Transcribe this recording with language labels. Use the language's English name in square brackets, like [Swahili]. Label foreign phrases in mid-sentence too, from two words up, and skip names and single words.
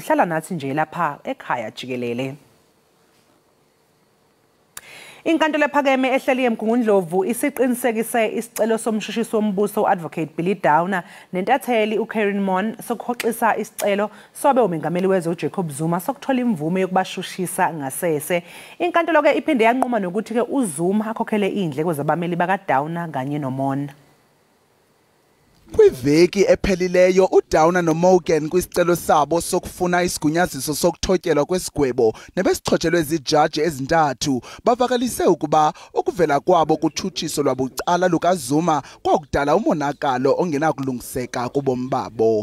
[Zulu] Nathi nje lapha Ekhaya Jikelele. Inkantolo ephakeme ehleli eMgungundlovu isiqinisekise isicelo somshushiso wombuso uAdvocate Billy Downer nentatheli uKaren Mon sokhoxisa isicelo sobe umengameli wezwe uJacob Zuma sokuthola imvume yokubashushisa ngasese. Inkantolo ke iphinde yanquma nokuthi ke uZuma akhokhele indleko zabameli bakaDowner kanye noMon. [Xhosa] Kwiveki ephelileyo uDowner noMorgan kwisicelo sabo sokufuna isigunyaziso sokuthotyelwa kwesigwebo nebesichotshelwe izijaji ezintathu bavakalise ukuba ukuvela kwabo kuthutshiso lwabucala lukaZuma kwakudala umonakalo ongenakulungiseka kubomi babo.